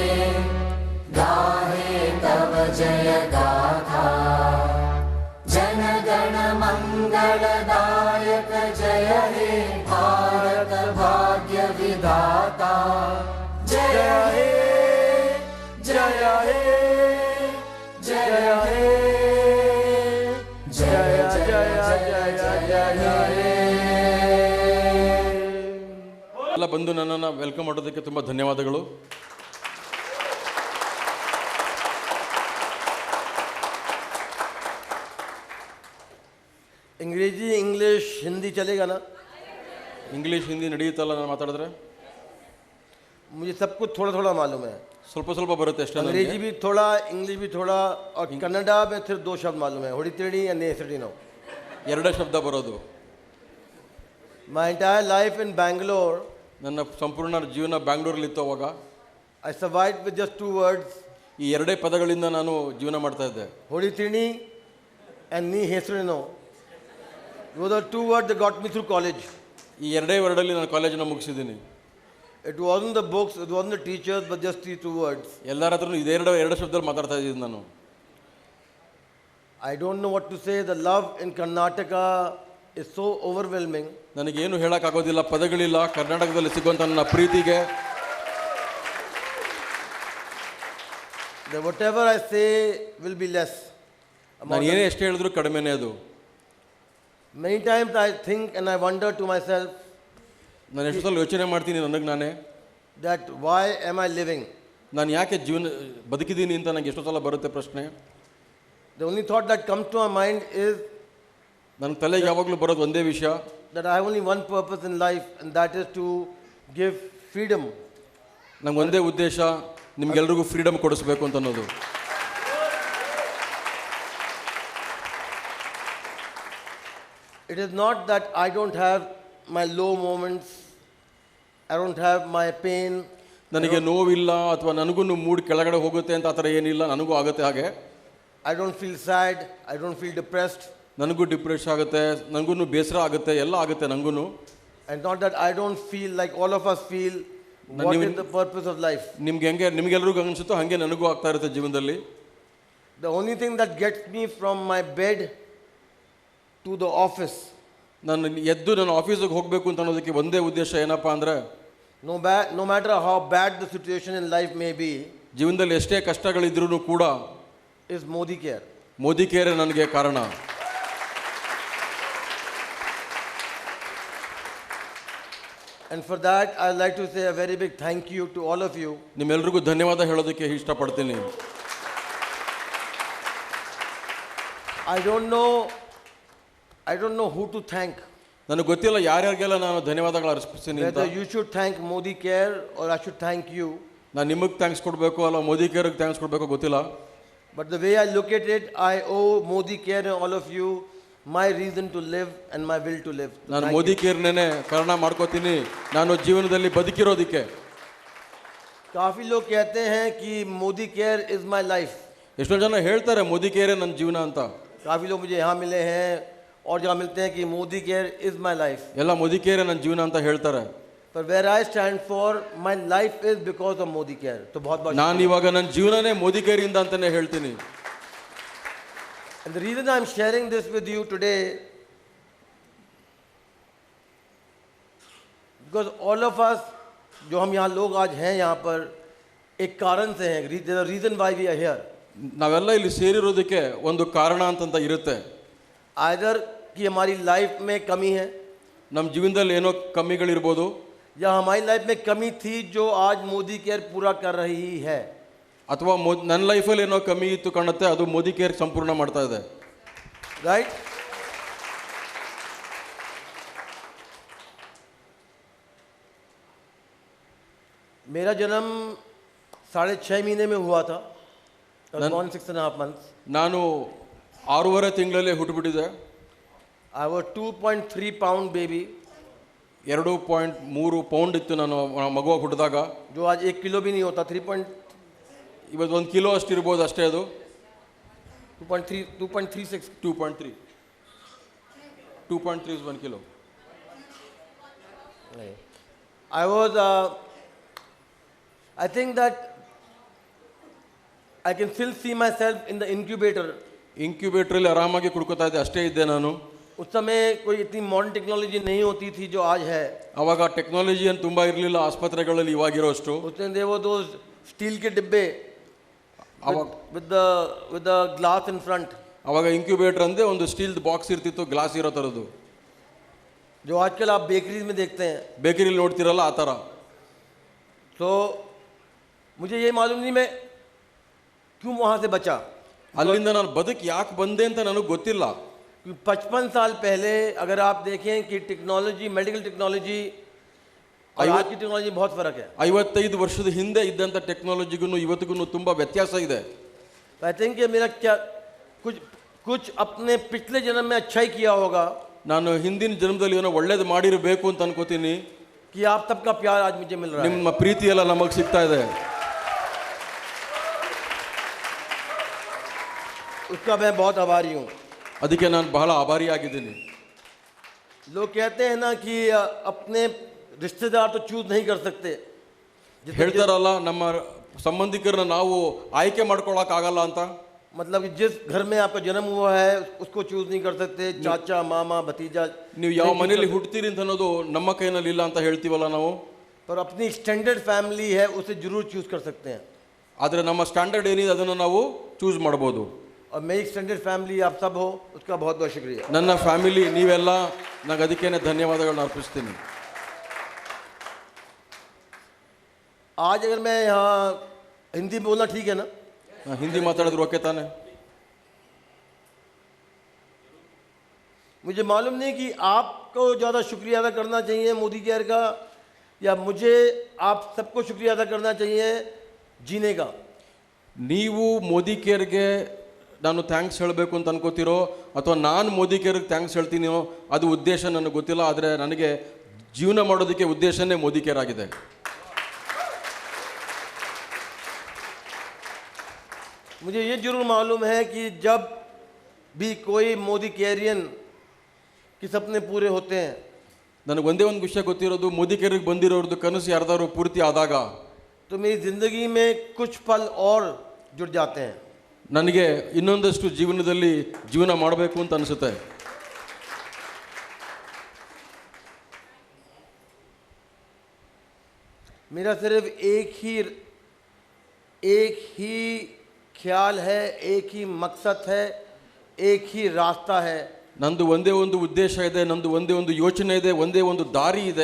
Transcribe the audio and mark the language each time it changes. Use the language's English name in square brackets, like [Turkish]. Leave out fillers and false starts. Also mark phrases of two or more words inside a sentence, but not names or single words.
[Hindi] गाहे तव जय गाथा जनगण मंगलदायक जय हे भारत भाग्य विधाता जय हे जय हे जय हे जय जय जय जय [Kannada] ಎಲ್ಲ ಬಂದು ನನ್ನನ್ನು ವೆಲ್ಕಮ್ ಮಾಡೋದಕ್ಕೆ ತುಂಬ ಧನ್ಯವಾದಗಳು. [Hindi] अंग्रेजी इंग्लिश हिंदी चलेगा ना? [Kannada] ಇಂಗ್ಲೀಷ್ ಹಿಂದಿ ನಡೆಯುತ್ತಲ್ಲ ನಾನು ಮಾತಾಡಿದ್ರೆ? [Hindi] मुझे सब कुछ थोड़ा थोड़ा मालूम है. [Kannada] ಸ್ವಲ್ಪ ಸ್ವಲ್ಪ ಬರುತ್ತೆ ಅಷ್ಟೇ. [Hindi] अंग्रेजी भी थोड़ा, इंग्लिश भी थोड़ा, और कन्नड़ा में सिर्फ 2 शब्द मालूम है, [Kannada] ಹೊಡಿತೀಡಿ and ನೇಸಡಿ ನೋ. ಎರಡೇ ಶಬ್ದ ಬರೋದು. [English] My entire life in Bangalore, [Kannada] ನನ್ನ ಸಂಪೂರ್ಣ ಜೀವನ ಬ್ಯಾಂಗ್ಳೂರಲ್ಲಿ ಇತ್ತು. ಅವಾಗ [English] I survived with just 2 words. [Kannada] ಈ ಎರಡೇ ಪದಗಳಿಂದ ನಾನು ಜೀವನ ಮಾಡ್ತಾ ಇದ್ದೆ. ಹೊಡಿತೀನಿ and ನೀ ಹೆಸರು ನೋ. [English] Those are 2 words that got me through college. [Kannada] ಈ ಎರಡೇ ವರ್ಡಲ್ಲಿ ನಾನು ಕಾಲೇಜನ್ನು ಮುಗಿಸಿದ್ದೀನಿ. [English] It wasn't the books, it wasn't the teachers, but just these 2 words. [Kannada] ಎಲ್ಲರ ಹತ್ರನೂ ಎರಡು ಶಬ್ದದಲ್ಲಿ ಮಾತಾಡ್ತಾ ಇದ್ದೀನಿ ನಾನು. [English] I don't know what to say. The love in Karnataka is so overwhelming. [Kannada] ನನಗೇನು ಹೇಳೋಕ್ಕಾಗೋದಿಲ್ಲ, ಪದಗಳಿಲ್ಲ. ಕರ್ನಾಟಕದಲ್ಲಿ ಸಿಗುವಂಥ ನನ್ನ ಪ್ರೀತಿಗೆ [English] that whatever I say will be less. [Kannada] ನಾನು ಏನೇ ಎಷ್ಟು ಹೇಳಿದ್ರು ಕಡಿಮೆನೇ ಅದು. [English] Many times I think and I wonder to myself, [Kannada] ನಾನು ಎಷ್ಟು ಸಲ ಯೋಚನೆ ಮಾಡ್ತೀನಿ ನನಗೆ ನಾನೇ, [English] that why am I living? [Kannada] ನಾನು ಯಾಕೆ ಜೀವನ ಬದುಕಿದ್ದೀನಿ ಅಂತ ನನಗೆ ಎಷ್ಟೋ ಸಲ ಬರುತ್ತೆ ಪ್ರಶ್ನೆ. [English] The only thought that comes to my mind is [Kannada] ನನ್ನ ತಲೆಗೆ ಯಾವಾಗಲೂ ಬರೋದು ಒಂದೇ ವಿಷಯ, [English] that I have only one purpose in life, and that is to give freedom. [Kannada] ನಂಗೆ ಒಂದೇ ಉದ್ದೇಶ, ನಿಮ್ಗೆಲ್ರಿಗೂ ಫ್ರೀಡಮ್ ಕೊಡಿಸ್ಬೇಕು ಅಂತ ಅನ್ನೋದು. [English] It is not that I don't have my low moments, I don't have my pain. [Kannada] ನನಗೆ ನೋವಿಲ್ಲ ಅಥವಾ ನನಗೂ ಮೂಡ್ ಕೆಳಗಡೆ ಹೋಗುತ್ತೆ ಅಂತ ಆ ಥರ ಏನಿಲ್ಲ, ನನಗೂ ಆಗುತ್ತೆ ಹಾಗೆ. [English] I don't feel sad, I don't feel depressed. [Kannada] ನನಗೂ ಡಿಪ್ರೆಷನ್ ಆಗುತ್ತೆ, ನನಗೂ ಬೇಸರ ಆಗುತ್ತೆ, ಎಲ್ಲ ಆಗುತ್ತೆ ನನಗೂ. [English] And not that I don't feel like all of us feel what is the purpose of life. [Kannada] ನಿಮ್ಗೆಲ್ರಿಗೂ ಅನಿಸುತ್ತೋ ಹಾಗೆ ನನಗೂ ಆಗ್ತಾ ಇರುತ್ತೆ ಜೀವನದಲ್ಲಿ. [English] The only thing that gets me from my bed to the office, [Kannada] ನಾನು ಎದ್ದು ನನ್ನ ಆಫೀಸಿಗೆ ಹೋಗಬೇಕು ಅಂತ ಅನ್ನೋದಕ್ಕೆ ಒಂದೇ ಉದ್ದೇಶ ಏನಪ್ಪ ಅಂದರೆ, [English] no matter how bad the situation in life may be, [Kannada] ಜೀವನದಲ್ಲಿ ಎಷ್ಟೇ ಕಷ್ಟಗಳಿದ್ರೂ ಕೂಡ [English] is Modi care. [Kannada] ಮೋದಿ ಕೇರೆ ನನಗೆ ಕಾರಣ. [English] And for that I'd like to say a very big thank you to all of you. [Kannada] ನಿಮ್ಮೆಲ್ರಿಗೂ ಧನ್ಯವಾದ ಹೇಳೋದಕ್ಕೆ ಇಷ್ಟಪಡ್ತೀನಿ. [English] I don't know who to thank. [Kannada] ನನಗೆ ಗೊತ್ತಿಲ್ಲ ಯಾರ್ಯಾರಿಗೆಲ್ಲ ನಾನು ಧನ್ಯವಾದಗಳು ಅರ್ಪಿಸ್ತೀನಿ ಅಂತ. [English] Whether you should thank Modi care or I should thank you. [Kannada] ನಾನು ನಿಮಗೆ ಥ್ಯಾಂಕ್ಸ್ ಕೊಡಬೇಕು ಅಲ್ಲ ಮೋದಿ ಕೇರ್ಗೆ ಥ್ಯಾಂಕ್ಸ್ ಕೊಡಬೇಕು ಗೊತ್ತಿಲ್ಲ. [English] But the way I look at it, I owe Modi care and all of you my reason to live and my will to live. [Kannada] ನಾನು ಮೋದಿ ಕೇರ್ನೇ ಕಾರಣ ಮಾಡ್ಕೋತೀನಿ ನಾನು ಜೀವನದಲ್ಲಿ ಬದುಕಿರೋದಕ್ಕೆ. [Hindi] काफ़ी लोग कहते हैं कि [English] Modi care is my life. [Kannada] ಎಷ್ಟೋ ಜನ ಹೇಳ್ತಾರೆ ಮೋದಿ ಕೇರೆ ನನ್ನ ಜೀವನ ಅಂತ. [Hindi] काफ़ी लोग मुझे यहाँ मिले हैं और जहाँ मिलते हैं कि [English] Modi care is my life. [Kannada] ಎಲ್ಲ ಮೋದಿ ಕೇರೆ ನನ್ನ ಜೀವನ ಅಂತ ಹೇಳ್ತಾರೆ. [English] But where I stand for, my life is because of Modi care. [Hindi] तो बहुत [Kannada] ನಾನು ಇವಾಗ ನನ್ನ ಜೀವನನೇ ಮೋದಿ ಕೇರಿಂದ ಅಂತಾನೆ ಹೇಳ್ತೀನಿ. [English] And the reason I'm sharing this with you today, because all of us, [Hindi] जो हम यहाँ लोग आज हैं यहाँ पर, एक कारण से हैं. [English] There's a reason why we are here. [Kannada] ನಾವೆಲ್ಲ ಇಲ್ಲಿ ಸೇರಿರೋದಕ್ಕೆ ಒಂದು ಕಾರಣ ಅಂತಂತ ಇರುತ್ತೆ. [Hindi] Either कि हमारी लाइफ में कमी है, [Kannada] ನಮ್ಮ ಜೀವನದಲ್ಲಿ ಏನೋ ಕಮ್ಮಿಗಳಿರ್ಬೋದು, [Hindi] या हमारी लाइफ में कमी थी जो आज मोदी केयर पूरा कर रही है. [Kannada] ಅಥವಾ ನನ್ನ ಲೈಫಲ್ಲಿ ಏನೋ ಕಮ್ಮಿ ಇತ್ತು ಕಾಣುತ್ತೆ, ಅದು ಮೋದಿ ಕೇರ್ ಸಂಪೂರ್ಣ ಮಾಡ್ತಾ ಇದೆ. [English] राइट? [Hindi] मेरा जन्म 6.5 महीने में हुआ था. [English] 6.5 months. [Kannada] ನಾನು 6.5 ತಿಂಗಳಲ್ಲಿ ಹುಟ್ಟುಬಿಟ್ಟಿದೆ. [English] I was 2.3 pound baby. [Kannada] 2.3 ಪೌಂಡ್ ಇತ್ತು ನಾನು ಮಗುವಾಗಿ ಹುಟ್ಟಿದಾಗ. [Hindi] जो आज 1 किलो भी नहीं होता. 3. [Kannada] ಇವತ್ತು 1 ಕಿಲೋ ಅಷ್ಟು ಇರ್ಬೋದು ಅಷ್ಟೇ ಅದು. 2.36. [English] 2.3. 2.3 is 1 kilo. I was, I think that I can still see myself in the incubator. [Kannada] ಇಂಕ್ಯುಬೇಟ್ರಲ್ಲಿ ಆರಾಮಾಗಿ ಕುಡ್ಕೋತಾ ಇದ್ದೆ, ಅಷ್ಟೇ ಇದ್ದೆ ನಾನು. [Hindi] उस समय कोई इतनी [English] modern technology [Hindi] नहीं होती थी जो आज है. [Kannada] ಅವಾಗ ಟೆಕ್ನಾಲಜಿ ಏನು ತುಂಬ ಇರಲಿಲ್ಲ ಆಸ್ಪತ್ರೆಗಳಲ್ಲಿ ಇವಾಗಿರೋಷ್ಟು. [Hindi] उसमें [English] they were those [Hindi] स्टील के डिब्बे [Kannada] ಅವಾಗ [English] with the glass in front. [Kannada] ಅವಾಗ ಇಂಕ್ಯುಬೇಟರ್ ಅಂದ್ರೆ ಒಂದು [English] steel box [Kannada] ಇರ್ತಿತ್ತು, ಗ್ಲಾಸ್ ಇರೋ ಥರದ್ದು. [Hindi] जो आजकल आप बेकरीज में देखते हैं. [Kannada] ಬೇಕರಿಲಿ ನೋಡ್ತಿರಲ್ಲ ಆ ಥರ. [Hindi] तो मुझे ये मालूम नहीं मैं क्यों वहाँ से बचा. [Kannada] ಅಲ್ಲಿಂದ ನಾನು ಬದುಕು ಯಾಕೆ ಬಂದೆ ಅಂತ ನನಗೆ ಗೊತ್ತಿಲ್ಲ. [Hindi] 55 साल पहले अगर आप देखें कि टेक्नोलॉजी, [English] medical technology [Hindi] और आज की टेक्नोलॉजी बहुत फ़र्क है. [Kannada] 55 ವರ್ಷದ ಹಿಂದೆ ಇದ್ದಂಥ ಟೆಕ್ನಾಲಜಿಗೂ ಇವತ್ತಿಗೂ ತುಂಬ ವ್ಯತ್ಯಾಸ ಇದೆ. [English] I think [Hindi] कि मेरा क्या कुछ अपने पिछले जन्म में अच्छा ही किया होगा. [Kannada] ನಾನು ಹಿಂದಿನ ಜನ್ಮದಲ್ಲಿ ಏನೋ ಒಳ್ಳೇದು ಮಾಡಿರಬೇಕು ಅಂತ ಅನ್ಕೋತೀನಿ. [Hindi] कि आप सबका प्यार आज मुझे मिल रहा है. [Kannada] ನಿಮ್ಮ ಪ್ರೀತಿ ಎಲ್ಲ ನಮಗೆ ಸಿಗ್ತಾ ಇದೆ. [Hindi] उसका मैं बहुत आभारी हूँ. [Kannada] ಅದಕ್ಕೆ ನಾನು ಬಹಳ ಆಭಾರಿಯಾಗಿದ್ದೀನಿ. [Hindi] लोग कहते हैं ना कि अपने रिश्तेदार तो चूज नहीं कर सकते. [Kannada] ಹೇಳ್ತಾರಲ್ಲ ನಮ್ಮ ಸಂಬಂಧಿಕರನ್ನ ನಾವು ಆಯ್ಕೆ ಮಾಡ್ಕೊಳಕ್ಕಾಗಲ್ಲ ಅಂತ. [Hindi] मतलब कि जिस घर में आपका जन्म हुआ है उसको चूज नहीं कर सकते. चाचा, मामा, भतीजा, [Kannada] ನೀವು ಯಾವ ಮನೆಯಲ್ಲಿ ಹುಡ್ತೀರಿ ಅಂತ ಅನ್ನೋದು ನಮ್ಮ ಕೈನಲ್ಲಿ ಇಲ್ಲ ಅಂತ ಹೇಳ್ತೀವಲ್ಲ ನಾವು. [Hindi] पर अपनी [English] standard family [Hindi] है उसे जरूर चूज कर सकते हैं. [Kannada] ಆದರೆ ನಮ್ಮ ಸ್ಟ್ಯಾಂಡರ್ಡ್ ಏನಿದೆ ಅದನ್ನು ನಾವು ಚೂಸ್ ಮಾಡ್ಬೋದು. [Hindi] और मेरी [English] standard family [Hindi] आप सब हो उसका बहुत बहुत शुक्रिया. [Kannada] ನನ್ನ ಫ್ಯಾಮಿಲಿ ನೀವೆಲ್ಲ, ನನಗೆ ಅದಕ್ಕೇನೆ ಧನ್ಯವಾದಗಳನ್ನ ಅರ್ಪಿಸ್ತೀನಿ. [Hindi] आज अगर मैं यहाँ हिंदी बोलना ठीक है ना? [Kannada] ಹಿಂದಿ ಮಾತಾಡಿದ್ರು ಓಕೆ ತಾನೆ? [Hindi] मुझे मालूम नहीं कि आपको ज़्यादा शुक्रिया अदा करना चाहिए मोदी केयर का, या मुझे आप सबको शुक्रिया अदा करना चाहिए जीने का. [Kannada] ನೀವು ಮೋದಿ ಕೇರ್ಗೆ ನಾನು ಥ್ಯಾಂಕ್ಸ್ ಹೇಳಬೇಕು ಅಂತ ಅನ್ಕೋತಿರೋ ಅಥವಾ ನಾನು ಮೋದಿ ಕೇರ್ಗೆ ಥ್ಯಾಂಕ್ಸ್ ಹೇಳ್ತೀನೋ ಅದು ಉದ್ದೇಶ ನನಗೆ ಗೊತ್ತಿಲ್ಲ. ಆದರೆ ನನಗೆ ಜೀವನ ಮಾಡೋದಕ್ಕೆ ಉದ್ದೇಶನೇ ಮೋದಿ ಕೇರ್ ಆಗಿದೆ. [Hindi] मुझे ये जरूर मालूम है कि जब भी कोई मोदी केरियन के सपने पूरे होते हैं, [Kannada] ನನಗೆ ಒಂದೇ ಒಂದು ವಿಷಯ ಗೊತ್ತಿರೋದು, ಮೋದಿ ಕೇರಿಗೆ ಬಂದಿರೋರ್ದು ಕನಸು ಯಾರ್ದಾರು ಪೂರ್ತಿ ಆದಾಗ [Hindi] तो मेरी ज़िंदगी में कुछ पल और जुड़ जाते हैं. [Kannada] ನನಗೆ ಇನ್ನೊಂದಷ್ಟು ಜೀವನದಲ್ಲಿ ಜೀವನ ಮಾಡಬೇಕು ಅಂತ ಅನಿಸುತ್ತೆ. [Hindi] मेरा सिर्फ एक ही ख्याल है, एक ही मकसद है, एक ही रास्ता है. [Kannada] ನಂದು ಒಂದೇ ಒಂದು ಉದ್ದೇಶ ಇದೆ, ನಂದು ಒಂದೇ ಒಂದು ಯೋಚನೆ ಇದೆ, ಒಂದೇ ಒಂದು ದಾರಿ ಇದೆ.